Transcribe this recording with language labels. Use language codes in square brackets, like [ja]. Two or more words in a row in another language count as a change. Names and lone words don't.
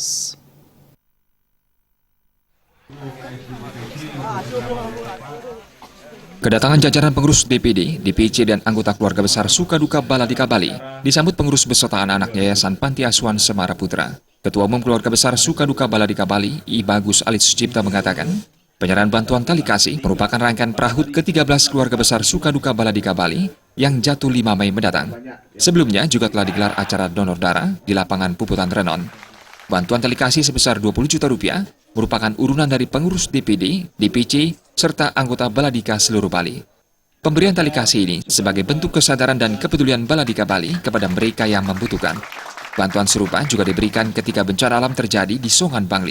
[id] Kedatangan jajaran pengurus DPD, DPC, dan anggota keluarga besar Sukaduka Baladika Bali disambut pengurus beserta anak-anak Yayasan Panti Asuhan Semara Putra. Ketua Umum Keluarga Besar Sukaduka Baladika Bali, I. Bagus Alit Sucipta mengatakan, penyerahan bantuan tali kasih merupakan rangkaian prahut ke-13 keluarga besar Sukaduka Baladika Bali yang jatuh 5 Mei mendatang. Sebelumnya juga telah digelar acara donor darah di lapangan Puputan Renon. Bantuan tali kasih sebesar 20 juta rupiah merupakan urunan dari pengurus DPD, DPC, serta anggota Baladika seluruh Bali. Pemberian tali kasih ini sebagai bentuk kesadaran dan kepedulian Baladika Bali kepada mereka yang membutuhkan. Bantuan serupa juga diberikan ketika bencana alam terjadi di Songan Bangli.